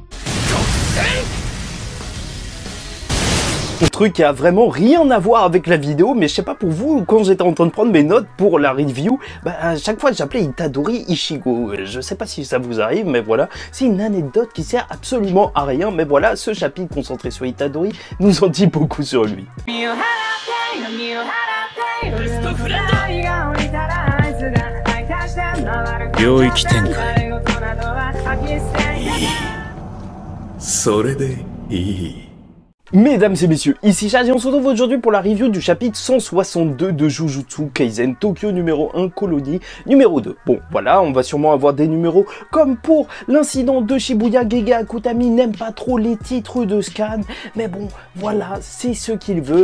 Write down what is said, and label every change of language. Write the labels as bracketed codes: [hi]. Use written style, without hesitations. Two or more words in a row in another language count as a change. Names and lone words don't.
[fr] Un truc qui a vraiment rien à voir avec la vidéo, mais je sais pas pour vous, quand j'étais en train de prendre mes notes pour la review, à chaque fois j'appelais Itadori Ichigo. Je sais pas si ça vous arrive, mais voilà, c'est une anecdote qui sert absolument à rien, mais voilà, ce chapitre concentré sur Itadori nous en dit beaucoup sur lui. [ja] 領域展開それでいい。 [fr] Mesdames et messieurs, ici Chad et on se retrouve aujourd'hui pour la review du chapitre 162 de Jujutsu Kaisen, Tokyo numéro 1, Colonie numéro 2. Bon, voilà, on va sûrement avoir des numéros comme pour l'incident de Shibuya. Gege Akutami n'aime pas trop les titres de scan, mais bon, voilà, c'est ce qu'il veut.